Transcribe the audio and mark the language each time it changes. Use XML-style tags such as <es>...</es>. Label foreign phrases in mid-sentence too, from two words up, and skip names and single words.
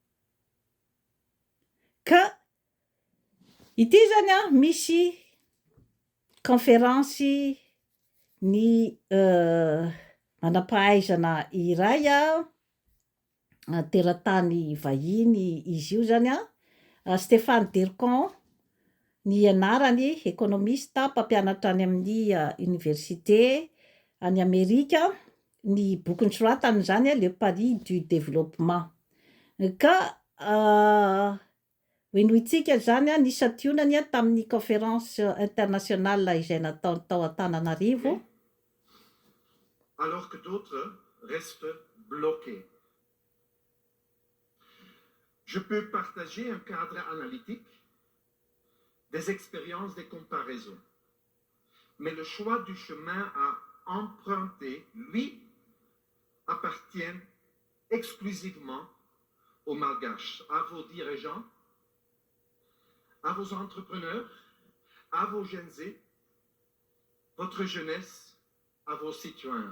<mg>Ka ity zany misy conférence ny manam-pahaizana iray teratany vahiny izy io zany Stéphane Delcan, ny anarany économiste mpampianatra any amin'ny université any Amerika. Ny boky nosoratany zany le pari du développement. Ka hoenohitsika zany nisationany tamin'ny</mg> <fr>conférence internationale</fr> <mg>izay natao tao Antananarivo.</mg> <fr>Alors que d'autres restent bloqués. Je peux partager un cadre analytique, des expériences, des comparaisons. Mais le choix du chemin à emprunter, lui, appartient exclusivement aux Malgaches, à vos dirigeants, à vos entrepreneurs, à vos jeunes, votre jeunesse, à vos citoyens.</fr>